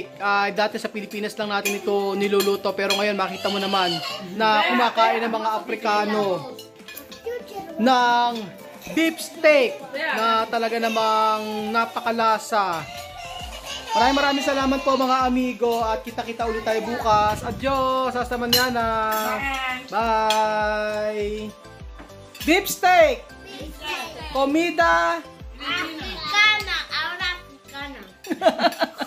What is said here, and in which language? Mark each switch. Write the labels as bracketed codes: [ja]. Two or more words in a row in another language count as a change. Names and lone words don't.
[tl] Dati sa Pilipinas lang natin ito niluluto pero ngayon makita mo naman na kumakain ng mga Aprikano ng [en] beef steak [tl] na talaga namang napakalasa. Maraming salamat po mga amigo at kita-kita ulit tayo bukas. [es] Adios! Hasta mañana! Bye! [en] Beef steak! Comida! [es] Africana, ahora africana.